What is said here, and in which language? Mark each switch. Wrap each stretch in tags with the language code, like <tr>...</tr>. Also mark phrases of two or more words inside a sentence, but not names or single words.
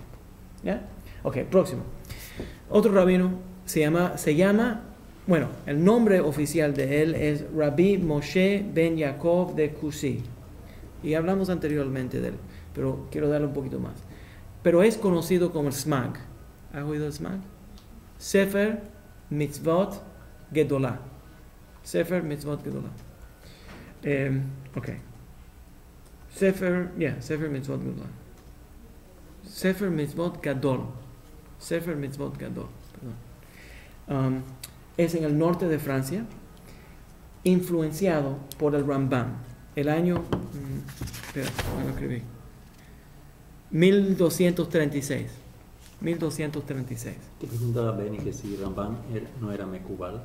<es>¿Ya? Ok, próximo. Otro rabino se llama, bueno, el nombre oficial de él es Rabbi Moshe Ben Yaakov de Kusi. Y hablamos anteriormente de él, pero quiero darle un poquito más. Pero es conocido como el SMAG. ¿Has oído el SMAG? Sefer Mitzvot Gedolah. Sefer Mitzvot Gedolah. Ok. Sefer Mitzvot Gedolah. Sefer Mitzvot Gadol. Sefer Mitzvot Gadol. Perdón. Es en el norte de Francia, influenciado por el Rambam. El año, espera, no lo escribí. 1236. 1236. Te preguntaba Benny que si Rambam no era Mekubal.</es>